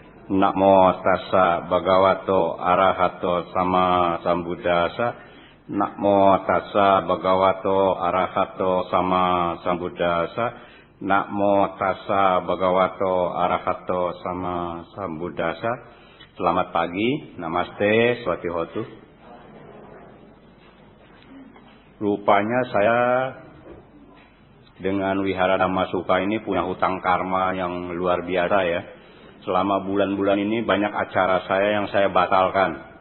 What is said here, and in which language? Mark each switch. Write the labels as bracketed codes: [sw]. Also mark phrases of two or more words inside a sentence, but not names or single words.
[pi] Namo tassa bhagavato arahato sama sambuddhassa. Namo tassa bhagavato arahato sama sambuddhassa. Namo tassa bhagavato arahato sama sambuddhassa. [id] Selamat pagi, namaste, swatihotu. Rupanya saya dengan Wihara Dhammasuka ini punya hutang karma yang luar biasa ya. Selama bulan-bulan ini banyak acara saya yang saya batalkan.